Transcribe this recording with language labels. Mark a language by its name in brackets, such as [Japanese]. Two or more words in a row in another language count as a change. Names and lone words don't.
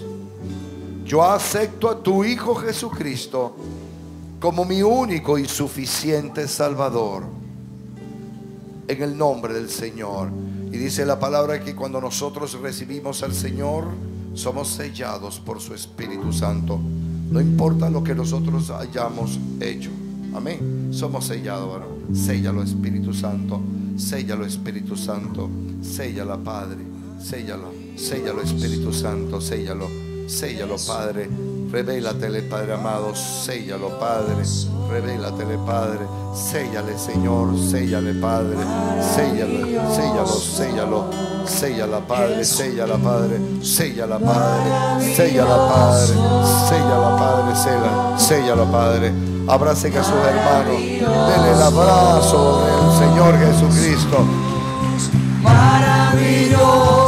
[Spanish] Yo acepto a tu Hijo Jesucristo como mi único y suficiente Salvador, en el nombre del Señor. Y dice la palabra que cuando nosotros recibimos al Señor, somos sellados por su Espíritu Santo. No importa lo que nosotros hayamos hecho. Amén. Somos sellados, ¿verdad? Séllalo, Espíritu Santo. Séllalo, Espíritu Santo. Séllala, Padre. Séllalo, séllalo, Espíritu Santo. Séllalo, séllalo, Padre. Revélatele, Padre amado. Séllalo, Padre. Revélatele, Padre. Séllale, Señor. Séllale, Padre. Séllalo, séllalo, séllalo. Séllala, Padre. Séllala, Padre. Séllala, Padre. Séllala, Padre. Séllala, Padre. Séllala, Padre. Abracen a sus hermanos. Denle el abrazo del Señor Jesucristo. Maravilloso.